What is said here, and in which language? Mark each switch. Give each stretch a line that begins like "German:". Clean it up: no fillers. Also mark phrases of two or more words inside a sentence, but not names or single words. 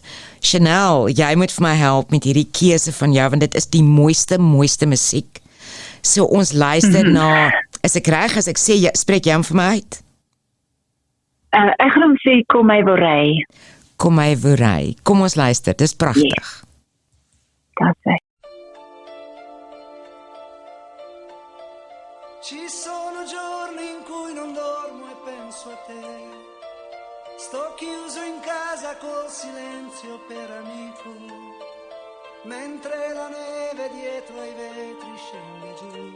Afrikaans: Chanel, jy moet vir my help met hierdie keuse van jou want dit is die mooiste musiek. So ons luister na, is ek reg as ek sê, spreek jy hom vir my uit? Ek gaan hom sê, Kom my wil ry. Kom my wil ry. Kom ons luister, dis pragtig.
English: That's
Italian: Ci sono giorni in cui non dormo e penso a te. Sto chiuso in casa col silenzio per amico, mentre la neve dietro ai vetri scende giù.